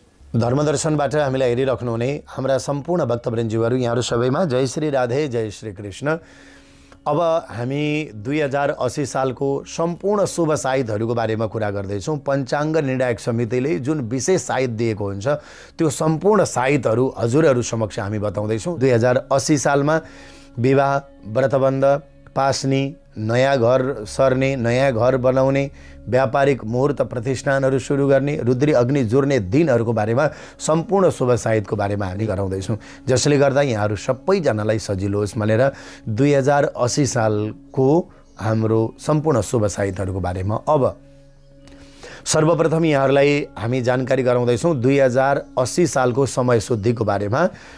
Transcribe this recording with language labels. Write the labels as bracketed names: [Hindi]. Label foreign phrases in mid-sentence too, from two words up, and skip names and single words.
[Nepali] धर्मदर्शनबाट हामीलाई हेरिराख्नुहुने हाम्रा सम्पूर्ण भक्तवृन्दज्यूहरू यहाँहरू सबैमा जय श्री राधे जय श्री कृष्ण। अब हामी 2080 सालको सम्पूर्ण शुभ साइतहरूको बारेमा कुरा गर्दैछौँ। पञ्चाङ्ग निर्णायक समितिले जुन विशेष साइत दिएको हुन्छ त्यो सम्पूर्ण साइतहरू हजुरहरू समक्ष हामी बताउँदैछौँ। 2080 सालमा विवाह, व्रतबन्ध, पास्नी, नयाँ घर सर्ने, नयाँ घर बनाउने, व्यापारिक मुहूर्त प्रतिष्ठानहरू सुरु गर्ने, रुद्री अग्नि जुर्ने दिनहरूको बारेमा सम्पूर्ण शुभ साहित्यको बारेमा हामी गराउँदैछौँ, जसले गर्दा यहाँहरू सबैजनालाई सजिलो होस् भनेर 2080 सालको हाम्रो सम्पूर्ण शुभ साहित्यहरूको बारेमा अब सर्वप्रथम यहाँहरूलाई हामी जानकारी गराउँदैछौँ 2080 सालको समय शुद्धिको बारेमा।